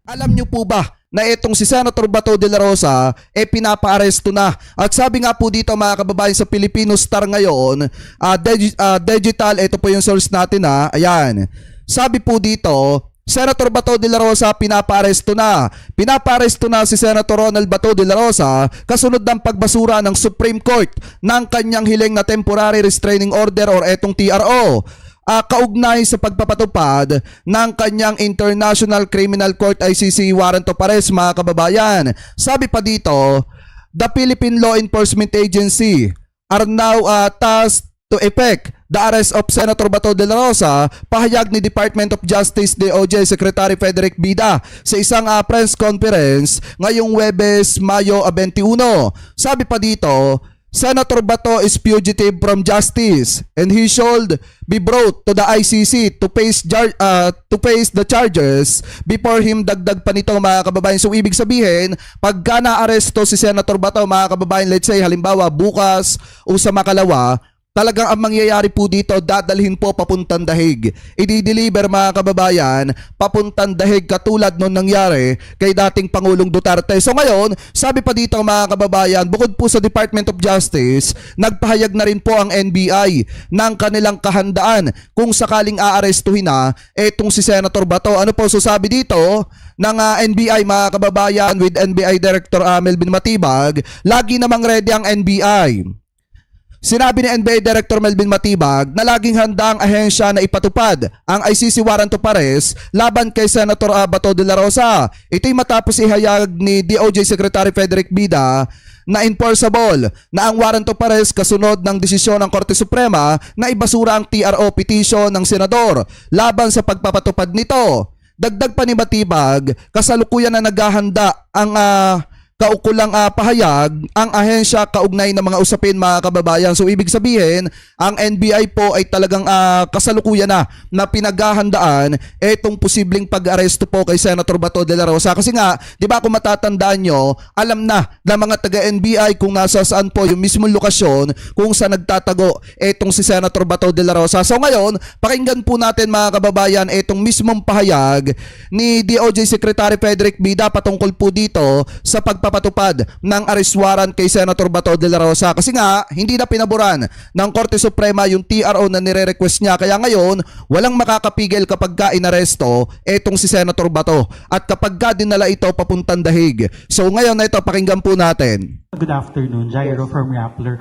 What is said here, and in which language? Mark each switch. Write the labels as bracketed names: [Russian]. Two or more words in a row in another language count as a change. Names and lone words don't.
[Filipino] Alam niyo po ba na itong si Senator Bato de la Rosa pinapa-aresto na? At sabi nga po dito mga kababayan sa Filipino Star ngayon, digital, ito po yung source natin ayan. Sabi po dito, Senator Bato de la Rosa pinapa-aresto na. Pinapa-aresto na si Senator Ronald Bato de la Rosa kasunod ng pagbasura ng Supreme Court ng kanyang hiling na [English] Temporary Restraining Order [Filipino] or etong TRO. Kaugnay sa pagpapatupad ng kanyang International Criminal Court ICC [English] warrant of arrest [Filipino] mga kababayan. Sabi pa dito, [English] the Philippine Law Enforcement Agency are now tasked to effect the arrest of Senator Bato de la Rosa, [Filipino] pahayag ni Department of Justice DOJ Secretary Frederick Bida sa isang press conference ngayong Huwebes, Mayo 21. Sabi pa dito, [English] Senator Bato is fugitive from justice and he should be brought to the ICC to face the charges before him. [Filipino] Dagdag pa nito mga kababayan. So ibig sabihin, pagka na-aresto si Senator Bato mga kababayan, [English] let's say [Filipino] halimbawa bukas o sa makalawa, talagang ang mangyayari po dito, dadalhin po papuntang dahig. I-deliver mga kababayan, papuntang dahig katulad nung nangyari kay dating Pangulong Duterte. So ngayon, sabi pa dito mga kababayan, bukod po sa Department of Justice, nagpahayag na rin po ang NBI ng kanilang kahandaan kung sakaling aarestuhin na etong si Senator Bato. Ano po sasabi dito ng NBI mga kababayan with NBI Director Melvin Matibag? Lagi namang ready ang NBI. Sinabi ni NBI Director Melvin Matibag na laging handa ang ahensya na ipatupad ang ICC [English] warrant of arrest [Filipino] laban kay Senator Bato de la Rosa. Ito'y matapos ihayag ni DOJ Secretary Frederick Bida na enforceable na ang [English] warrant of arrest [Filipino] kasunod ng desisyon ng Korte Suprema na ibasura ang TRO petition ng senador laban sa pagpapatupad nito. Dagdag pa ni Matibag, kasalukuyan na naghahanda ang kaukulang pahayag ang ahensya kaugnay ng mga usapin mga kababayan. So ibig sabihin, ang NBI po ay talagang kasalukuyan na pinaghahandaan itong posibleng pag-aresto po kay Senator Bato de la Rosa. Kasi nga, di ba kung matatandaan nyo, alam na ng mga taga-NBI kung nasa saan po yung mismong lokasyon kung saan nagtatago itong si Senator Bato de la Rosa. So ngayon, pakinggan po natin mga kababayan itong mismong pahayag ni DOJ Secretary Frederick Bida patungkol po dito sa pagpapatupad ng [English] arrest warrant [Filipino] kay Senator Bato de la Rosa. Kasi nga, hindi na pinaboran ng Korte Suprema yung TRO na nire-request niya. Kaya ngayon, walang makakapigil kapag ka inaresto etong si Senator Bato at kapag ka dinala ito papuntang dahig. So ngayon na ito, pakinggan po natin. [English] Good afternoon, Jairo from Rappler.